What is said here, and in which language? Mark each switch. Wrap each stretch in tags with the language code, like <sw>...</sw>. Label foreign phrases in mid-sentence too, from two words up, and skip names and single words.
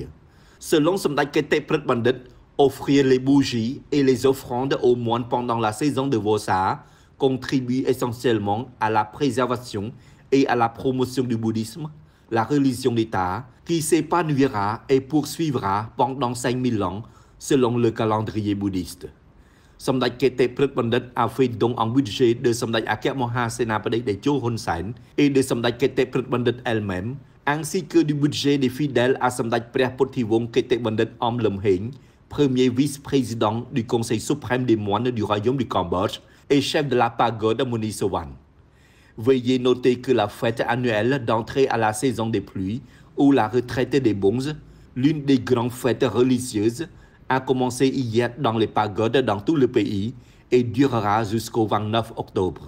<fr>Selon Samdech Kete Prit Bandit, offrir les bougies et les offrandes aux moines pendant la saison de Vosa contribue essentiellement à la préservation et à la promotion du bouddhisme, la religion d'État, qui s'épanouira et poursuivra pendant 5000 ans selon le calendrier bouddhiste. Samdech Kete Prit Bandit a fait don en budget de Samdech Akya Moha Senapati Techo Hun Sen et de Samdech Kete Prit Bandit elle-même, ainsi que du budget des fidèles à Samdech ព្រះពុទ្ធិវង្ស Kete Bandit Om Lum Heng, premier vice-président du Conseil suprême des moines du Royaume du Cambodge et chef de la pagode Muni Sowan. Veuillez noter que la fête annuelle d'entrée à la saison des pluies ou la retraite des bonzes, l'une des grandes fêtes religieuses, a commencé hier dans les pagodes dans tout le pays et durera jusqu'au 29 octobre.</fr>